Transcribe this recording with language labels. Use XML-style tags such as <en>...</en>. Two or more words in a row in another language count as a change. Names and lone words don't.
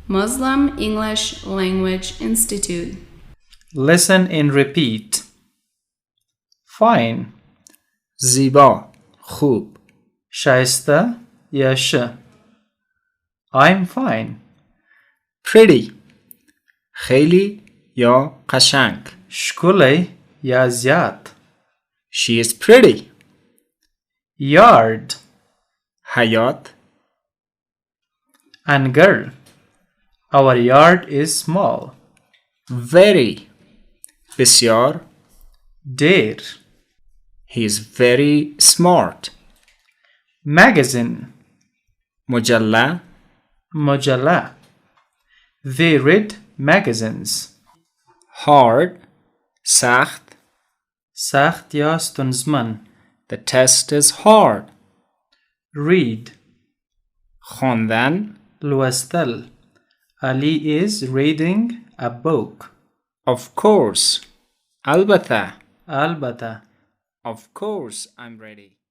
<en>Muslim English Language Institute. Listen and repeat. Fine.</en> <fa>زیبا خوب</fa> <ps>ښایسته یا ښه.</ps> <en>I'm fine.</en> <fa>pretty خیلی یا قشنگ</fa> <ps>ښکلی یا زیات.</ps> <en>she is pretty yard</en> <fa>حیاط</fa> <en>انګړ Our yard is small.</en> <fa>very بسیار</fa> <ps>ډیر</ps> <en>he is very smart magazine</en> <fa>مجله</fa> <en>مجله They read magazines.</en> <fa>hard سخت</fa> <ps>سخت یا ستونزمن.</ps> <en>the test is hard read</en> <fa>خواندن</fa> <en>لوستل Ali is reading a book. of course البته</en> <ps>البته</ps> <en>of course I'm ready</en>